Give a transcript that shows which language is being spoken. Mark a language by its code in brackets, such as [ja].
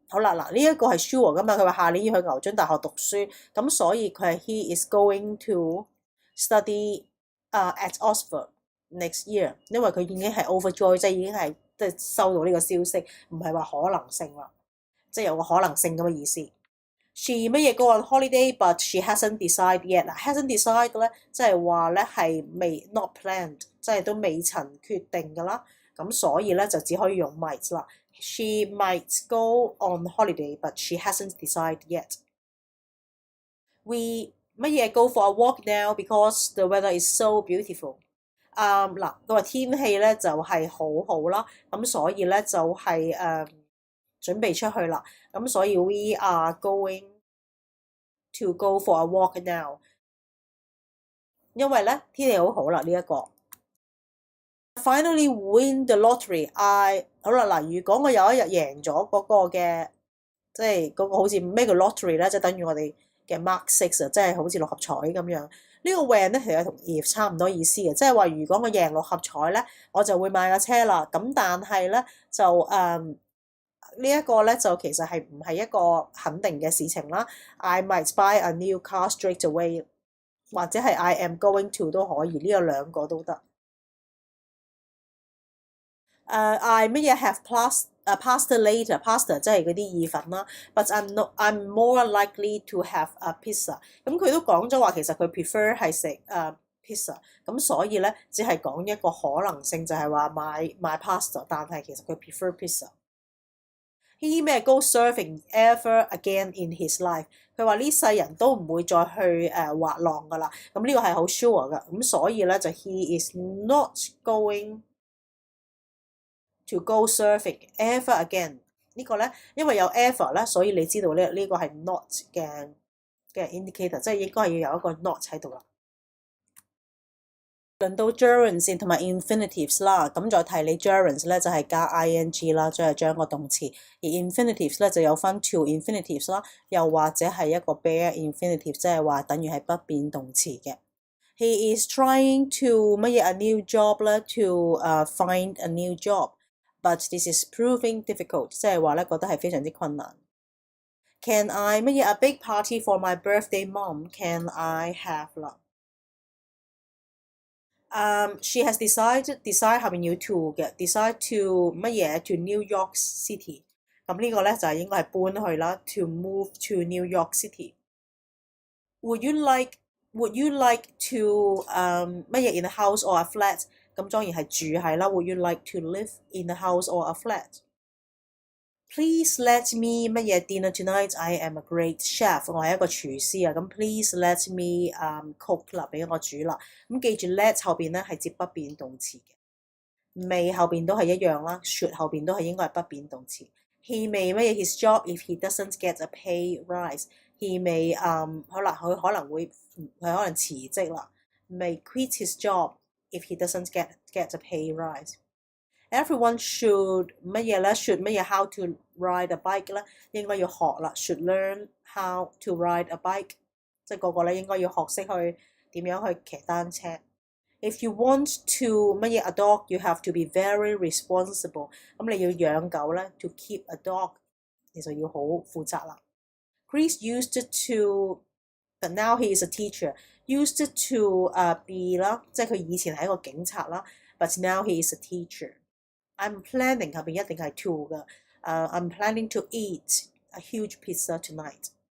[yue] 好啦，嗱呢一個係 sure 噶嘛，佢話下年要去牛津大學讀書，咁所以佢係 [en] he is going to study at Oxford next year， [yue] 因為佢已經係 overjoyed， 即係已經係即係收到呢個消息，唔係話可能性啦，即係有個可能性咁嘅意思。 She 乜嘢 [en] go on holiday but she hasn't decided yet [yue] 嗱 hasn't decided 咧，即係話咧係未 not planned， 即係都未曾決定㗎啦，咁所以咧就只可以用 might 啦。 [en] She might go on holiday but she hasn't decided yet. We 乜嘢 go for a walk now because the weather is so beautiful。 [yue] 嗱，佢話天氣咧就係好好啦，咁所以咧就係準備出去啦，咁所以 [en] we are going to go for a walk now。 [yue] 因為咧天氣好好啦呢一個。 [en] Finally win the lottery， [yue] 好啦嗱，如果我有一日贏咗嗰個嘅，即係嗰個好似咩叫 lottery 咧，即係等於我哋嘅 Mark 6啊，即係好似六合彩咁樣。呢個 win 咧其實同 if 差唔多意思嘅，即係話如果我贏六合彩咧，我就會買架車啦。咁但係咧就呢一個咧就其實係唔係一個肯定嘅事情啦。 [en] I might buy a new car straight away， 或者係 I am going to 都可以， [yue] 呢個兩個都得。 [en] I 乜嘢 have pasta later，pasta [yue] 即係嗰啲意粉啦。 [en] But I'm more likely to have a pizza。 [yue] 咁佢都講咗話，其實佢 prefer 係食pizza。咁所以咧，只係講一個可能性，就係話買 pasta， 但係其實佢 prefer pizza。 [en] He may go surfing ever again in his life。 [yue] 佢話呢世人都唔會再去滑浪噶啦。咁呢個係好 sure 噶。 [en] 咁所以咧就 he is not going to go surfing ever again。 [yue] 呢個咧，因為有 ever 咧，所以你知道咧呢個係 not 嘅 indicator， 即係應該係要有一個 not 喺度啦。輪到 gerunds 同埋 infinitives 啦，咁再提你 gerunds 咧就係加 ing 啦，即係將個動詞；而 infinitives 咧就有分 to infinitives 啦，又或者係一個 bare infinitive， 即係話等於係不變動詞嘅。 [en] He is trying to 乜嘢 a new job 咧 ，to find a new job。But this is proving difficult， [yue] 即係話咧覺得係非常之困難。 [en] Can I 乜嘢 a big party for my birthday, mom? Can I have 啦？She has decide 後面要 to 嘅 ，decide to 乜嘢 to New York City。 [yue] 咁呢個咧就係應該係搬去啦 ， [en] to move to New York City。 Would you like to 乜嘢 in a house or a flat？ [yue] 咁當然係住係啦。 [en] Would you like to live in a house or a flat? Please let me 乜嘢 dinner tonight? I am a great chef。 [yue] 我係一個廚師啊。咁 [en] please let me cook [yue] 啦，俾我煮啦。咁記住 let 後邊咧係接不變動詞嘅。may 後邊都係一樣啦。 should 後邊都係應該係不變動詞。 [en] He may 乜嘢 his job if he doesn't get a pay rise。 He may [yue] 好啦，佢可能辭職啦。 [en] May quit his job。If he doesn't get a pay rise。 Everyone should 乜嘢咧 should 乜嘢 how to ride a bike 咧， [yue] 應該要學啦。 [en] should learn how to ride a bike， [yue] 即係個個咧應該要學識去點樣去騎單車。 [en] If you want to 乜嘢 a dog you have to be very responsible。 [yue] 咁你要養狗咧 [en] to keep a dog [yue] 你就要好負責啦。 [en] Chris used to but now he is a teacher。Used to be 啦， [yue] 即係佢以前係一個警察啦。 [en] But now he is a teacher。 I'm planning 後邊一定係 to 嘅。I'm planning to eat a huge pizza tonight。